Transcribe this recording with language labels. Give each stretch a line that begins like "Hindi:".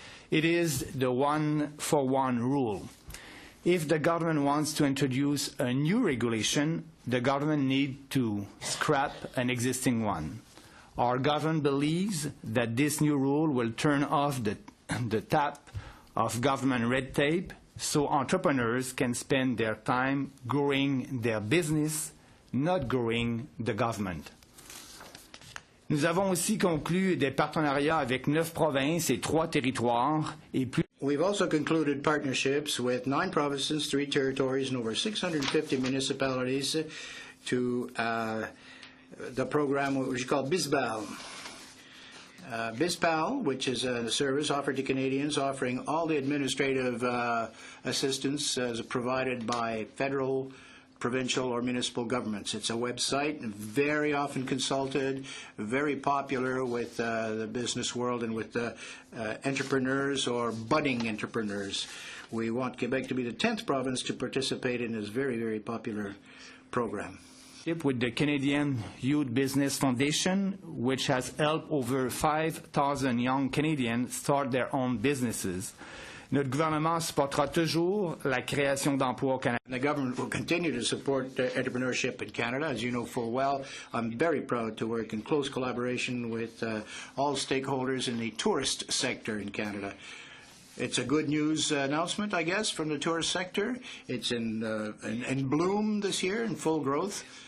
English: It is the one-for-one rule. If the government wants to introduce a new regulation, the government needs to scrap an existing one. Our government believes that this new rule will turn off the tap of government red tape so entrepreneurs can spend their time growing their business, not growing the government.
French: Nous avons aussi conclu des partenariats avec 9 provinces et 3 territoires et plus.
English: We've also concluded partnerships with 9 provinces, 3 territories, and over 650 municipalities to the program which is called BizPal. BizPal, which is a service offered to Canadians, offering all the administrative assistance as provided by federal, provincial or municipal governments. It's a website, very often consulted, very popular with the business world and with entrepreneurs or budding entrepreneurs. We want Quebec to be the 10th province to participate in this very, very popular program. With the Canadian Youth Business Foundation, which has helped over 5,000 young Canadians start their own businesses.
French: Notre gouvernement supportera toujours la création d'emplois au Canada.
English: The government will continue to support entrepreneurship in Canada. As you know full well, I'm very proud to work in close collaboration with all stakeholders in the tourist sector in Canada. It's a good news announcement, I guess, from the tourist sector. It's in bloom this year, in full growth.